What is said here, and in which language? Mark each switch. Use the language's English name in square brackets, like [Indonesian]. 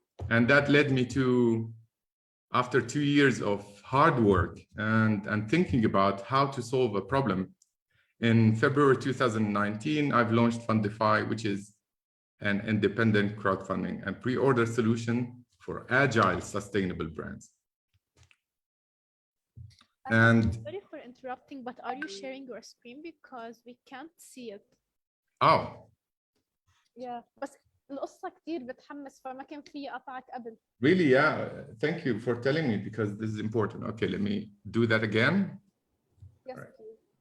[English] And that led me to, after 2 years of hard work and thinking about how to solve a problem, in February 2019, I've launched Fundify, which is an independent crowdfunding and pre-order solution for agile, sustainable brands. And sorry for interrupting, but are you sharing your screen because we can't see it? Oh. Yeah, [Arabic] بس القصة كتير بتحمس فما كان في قطعك قبل. [English] Really, yeah. Thank you for telling me because this is important. Okay, let me do that again. Yes, right. please.